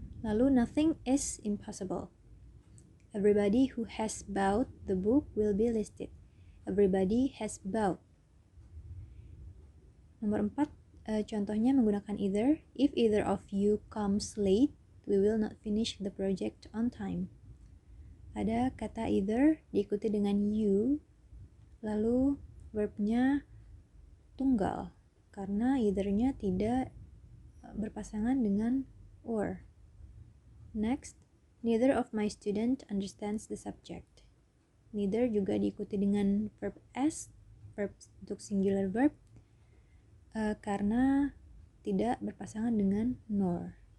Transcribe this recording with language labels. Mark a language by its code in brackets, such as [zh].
[en] Lalu nothing is impossible. Everybody who has bought the book will be listed. Everybody has bought. [id] Nomor 4, contohnya menggunakan either. [en] If either of you comes late, we will not finish the project on time. [id] Ada kata either diikuti dengan you, lalu verbnya tunggal karena either-nya tidak berpasangan dengan or. [en] Next, neither of my student understands the subject. [id] Neither juga diikuti dengan verb as, verb untuk singular verb, karena tidak berpasangan dengan nor.